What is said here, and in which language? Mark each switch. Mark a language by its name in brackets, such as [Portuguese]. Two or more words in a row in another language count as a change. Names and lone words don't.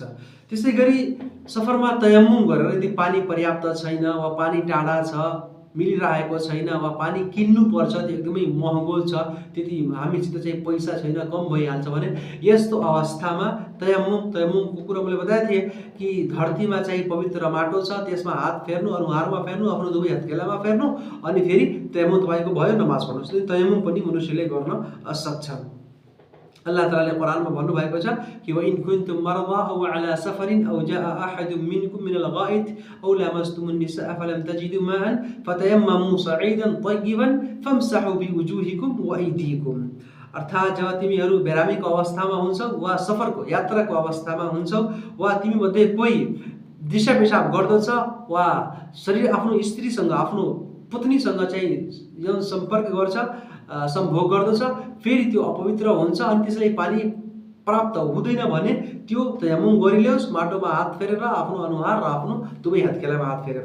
[Nepali] त्यसै गरी सफरमा तयम्मुम गरेर यदि पानी पर्याप्त छैन वा पानी टाढा छ, मिलिरहेको छैन वा पानी किन्नु पर्छ, त्यो एकदमै महँगो छ, त्यति हामीसित चाहिँ पैसा छैन, कम भइहाल्छ भने यस्तो अवस्थामा तयम्मुमको कुरा मैले बताएको थिएँ कि धरतीमा चाहिँ पवित्र माटो छ, त्यसमा हात फेर्नु, अनुहारमा फेर्नु, आफ्नो दुवै हत्केलामा फेर्नु, अनि फेरि तयम्मुम तपाईँको भयो, नमाज पढ्नु। त्यसले तयम्मुम पनि मनुष्यले गर्न सक्छ। अल्लाह तालाले कुरानमा भन्नुभएको छ कि [Arabic] وإن كنتم مرضى أو على سفر أو جاء أحد منكم من الغائط أو لامستم النساء فلم تجدوا ماء فتيمموا صعيدا طيبا فامسحوا بوجوهكم وأيديكم. [Nepali] अर्थात् जब तिमीहरू बेरामीको अवस्थामा हुन्छौ वा सफरको यात्राको अवस्थामा हुन्छौ वा तिमी मध्ये कोही दिशा पेशाब गर्दछ वा शरीर आफ्नो स्त्रीसँग आफ्नो पत्नीसँग चाहिँ यौन सम्पर्क गर्छ, सम्भोग गर्दछ, फेरि त्यो अपवित्र हुन्छ अनि त्यसलाई पानी प्राप्त हुँदैन भने त्यो तयम्मुम गरिलियोस्, माटोमा हात फेरेर, आफ्नो अनुहार र आफ्नो दुवै हत्केलामा हात फेरेर।